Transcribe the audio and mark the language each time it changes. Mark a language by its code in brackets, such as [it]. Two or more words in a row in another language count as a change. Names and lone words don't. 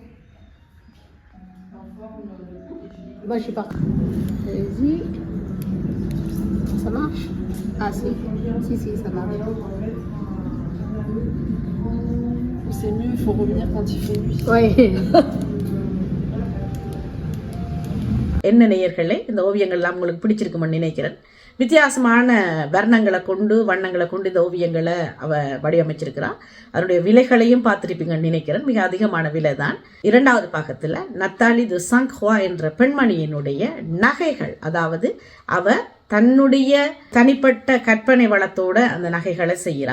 [fr] Moi, je suis partie. Allez-y. Ça marche? Ah, si, ça marche. C'est mieux, il faut revenir quand il fait nuit. Oui. [ta] என்ன நேயர்களே, இந்த ஓவியங்கள்லாம் உங்களுக்கு பிடிச்சிருக்குமென்னு நினைக்கிறேன். வித்தியாசமான வர்ணங்களை கொண்டு வண்ணங்களை கொண்டு இந்த ஓவியங்களை அவ வடிவமைச்சிருக்கிறான். அதனுடைய விலைகளையும் பார்த்துருப்பீங்கன்னு நினைக்கிறேன். மிக அதிகமான விலை தான். 2வது பாகத்தில் நத்தாலி து சங்க்ஹுவா என்ற பெண்மணியினுடைய நகைகள், அதாவது அவ தன்னுடைய தனிப்பட்ட கற்பனை வளத்தோட அந்த நகைகளை செய்கிறா.